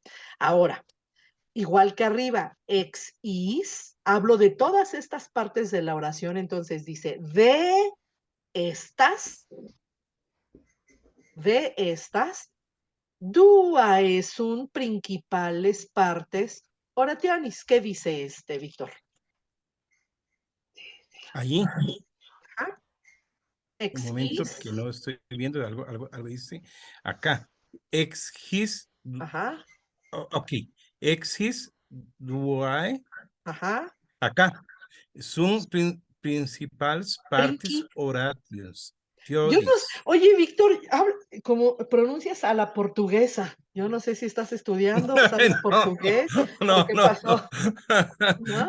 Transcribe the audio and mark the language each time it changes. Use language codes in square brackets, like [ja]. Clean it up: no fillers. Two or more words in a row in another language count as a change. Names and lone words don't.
[es] Ahora, igual que arriba, [la] ex, is, [es] hablo de todas estas partes de la oración, entonces dice, de estas, [la] dua sunt principales partes orationis. [es] ¿Qué dice Víctor? Allí, Ajá. un Ex, momento is, que no estoy viendo, algo dice acá. [la] Ex his, [es] ajá, [la] ok. Ex his, duae, [es] ajá. acá. Son principales partes orations. Yo no, Teodis. oye, Víctor, como pronuncias a la portuguesa. Yo no sé si estás estudiando o sabes portugués o No, qué no, pasó, no. ¿no?